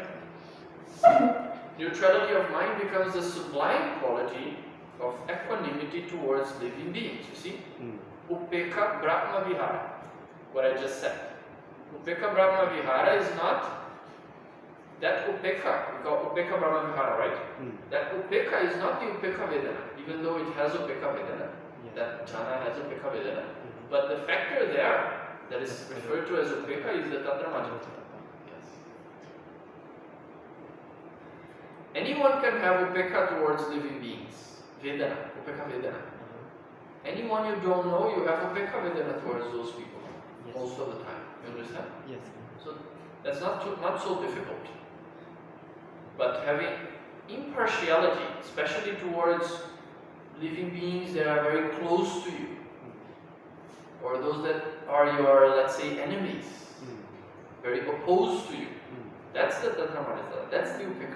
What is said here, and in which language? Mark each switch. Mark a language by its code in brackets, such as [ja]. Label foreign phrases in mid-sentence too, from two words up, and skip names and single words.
[en] Neutrality of mind becomes the sublime quality of equanimity towards living beings, you see? [pi] upekkha brahma vihara. [en] What I just said. [pi] Upekkha brahma vihara [en] is not that upekkha. We call [pi] upekkha brahma vihara, [en] right? That upekkha is not the [pi] upekkha vedana, [en] even though it has [pi] upekkha vedana. [en] That chanda has [pi] upekkha vedana. [en] But the factor there that is referred to as upekkha is the tattramajja. Yes. Anyone can have upekkha towards living beings. [pi] Vedana, upekkha vedana. [en] Anyone you don't know, you have [pi] upekkha vedana [en] towards those people. Most of the time. You understand? Yes. So that's not so difficult. But having impartiality, especially towards living beings that are very close to you, or those that are your, let's say, enemies, very opposed to you, that's the tattramajja, that's the upekkha.